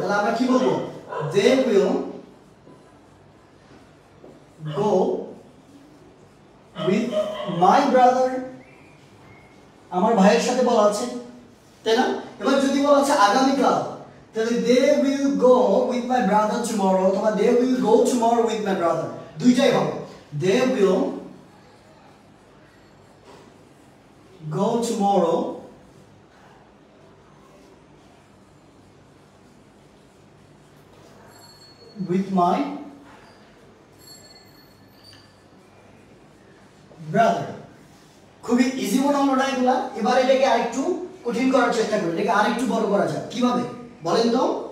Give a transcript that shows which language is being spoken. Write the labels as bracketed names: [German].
[Bangla] তাহলে আমরা কি বলবো, [English] they will go with my brother, [Bangla] আমার ভাইয়ের সাথে বলা আছে, তাই না? এবার যদি বলা আছে আগামীকাল, তাহলে [English] they will go with my brother tomorrow, [Bangla] অথবা [English] they will go tomorrow with my brother, [Bangla] দুইটাই হবে। [English] they will go tomorrow with my brother, [Bangla] খুবই ইজি মনে হলো না এগুলা? এবার এটাকে আরেকটু কঠিন করার চেষ্টা করি, এটাকে আরেকটু বড় করা যায়, কিভাবে বলেন তো?